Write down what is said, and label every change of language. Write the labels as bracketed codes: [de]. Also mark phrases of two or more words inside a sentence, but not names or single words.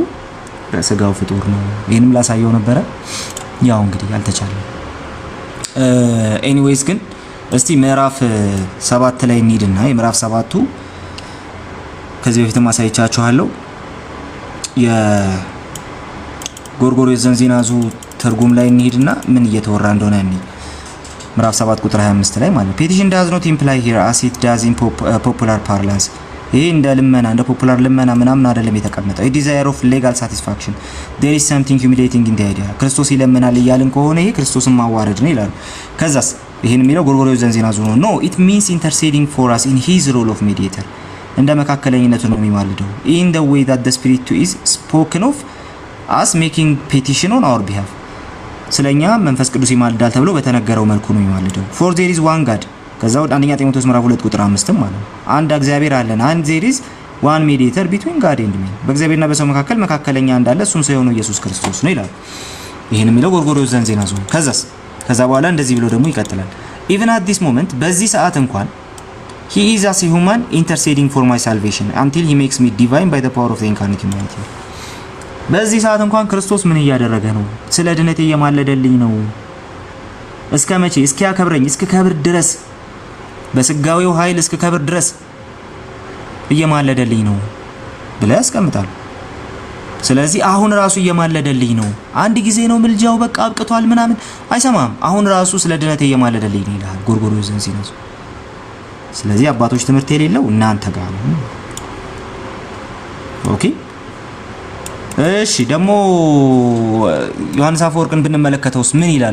[am] ስጋው ፍጡር ነው። ይሄንም ላሳየው ነበረ። ያው እንግዲህ አልተቻለም። ኤኒዌይስ ግን እስቲ ምዕራፍ 7 ላይ እንሂድና የምዕራፍ 7ቱ ከዚህ በፊት ማሳይቻችኋለሁ የጎርጎርዮስ ዘንዚናዙ ትርጉም ላይ እንሂድና ምን እየተወራ እንደሆነ እንይ። ምዕራፍ 7 ቁጥር 25 ላይ ማለት [en] petition does not imply here as it does in popular parlance [am] ይሄ እንደ ልመና እንደ ፖፑላር ልመና ምናምን አይደለም የተቀመጠው። [en] a desire of legal satisfaction there is something humiliating in the idea [am] ክርስቶስ ይለምናል እያልን ከሆነ ይሄ ክርስቶስን ማዋረድ ነው ይላሉ። ከዛስ ይሄን የሚለው ጎርጎርዮስ ዘንዚናዙ ነው። [en] no it means interceding for us in his role of mediator [am] እንደ መካከለኝነቱ ነው የሚማልደው [en] in the way that the spirit is spoken of as making petition on our behalf [am] ስለኛ መንፈስ ቅዱስ ይማልዳል ተብሎ በተነገረው መልኩ ነው የሚማልደው። [en] for there is one God [am] ከዛው አንደኛ ጢሞቴዎስ ምዕራፍ 2 ቁጥር 5 ማለት ነው አንድ እግዚአብሔር አለን [en] and there is one mediator between God and man [am] በእግዚአብሔርና በሰው መካከል መካከለኛ እንዳለ እሱም ሰው የሆነው ኢየሱስ ክርስቶስ ነው ይላል። ይሄን የሚለው ጎርጎርዮስ ዘንዚናዙ ከዛ በኋላ እንደዚህ ብሎ ደግሞ ይቀጥላል [en] even at this moment [am] በዚህ ሰዓት እንኳን [en] he is as a human interceding for my salvation until he makes me divine by the power of the incarnate humanity [am] በዚህ ሰዓት እንኳን ክርስቶስ ምን እያደረገ ነው? ስለ ድነቴ እየማለደልኝ ነው። እስከ መቼ? እስከ ያከብረኝ እስከ ከብር ድረስ በስጋዊው ኃይል እስከ ከብር ድረስ እየማለደልኝ ነው ብለ ያስቀምጣል። ስለዚህ አሁን ራሱ እየማለደልኝ ነው። አንድ ጊዜ ነው ምልጃው በቃ አብቅቷል ምናምን አይሰማም። አሁን ራሱ ስለ ድነቴ እየማለደልኝ ነው ይላል ጎርጎርዮስ ዘንዚናዙ። ስለዚህ አባቶች ትምህርት የሌለው እናንተ ጋር ነው። ኦኬ እሺ ደግሞ ዮሐንስ አፈወርቅን ብንመለከተውስ ምን ይላል?